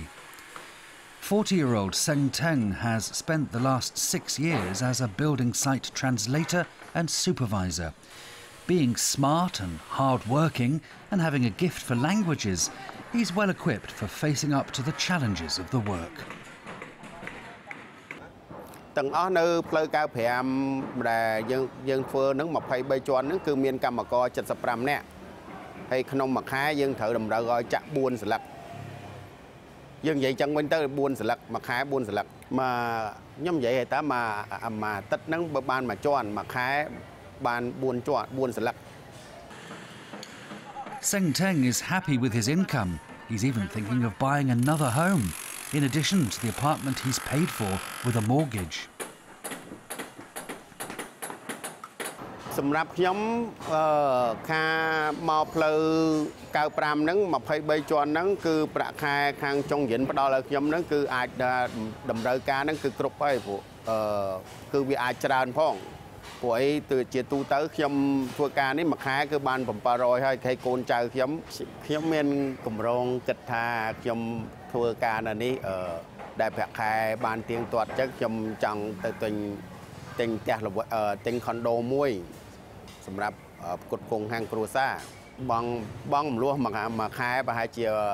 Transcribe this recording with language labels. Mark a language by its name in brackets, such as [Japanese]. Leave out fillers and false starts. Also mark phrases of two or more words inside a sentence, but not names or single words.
[English] 40-year-old Seng Teng has spent the last 6 years as a building site translator and supervisor. Being smart and hard-working and having a gift for languages, he's well equipped for facing up to the challenges of the work. [Khmer] ទាំងអស់នៅផ្លូវ95ដែលយើងធ្វើនឹង23ជាន់ហ្នឹងគឺមានកម្មករ75នាក់ហើយក្នុងមួយខែយើងត្រូវតម្រូវឲ្យចាក់4ស្លឹកយើងនិយាយចឹងវិញទៅ4ស្លឹកមួយខែ4ស្លឹកមកខ្ញុំនិយាយឲ្យតាមកអាទិត្យហ្នឹងបើបានមួយជាន់មួយខែបាន4ជាន់4ស្លឹក [English] Seng Teng is happy with his income. He's even thinking of buying another home, in addition to the apartment he's paid for with a mortgage. [Khmer] សម្រាប់ខ្ញុំខាមកផ្លូវ95ហ្នឹង23ជាន់ហ្នឹងគឺប្រាក់ខែខាងចុងយិនផ្ដល់ឲ្យខ្ញុំហ្នឹងគឺអាចតម្រូវ ការហ្នឹងគឺគ្រប់ហើយព្រោះគឺវាអាចច្រើនផងព្រោះអីទៅជាទូទៅខ្ញុំធ្វើការនេះមួយខែគឺបាន700ហើយកូនចៅខ្ញុំមានកម្រងគិតថាខ្ញុំធ្វើការនៅនេះដែលប្រាក់ខែបានទៀងទាត់ចឹងខ្ញុំចង់ទៅទិញផ្ទះទិញខុនដូមួយសម្រាប់ផ្គត់ផ្គង់ខាងគ្រួសារបងមលោះមួយខែប្រហែលជា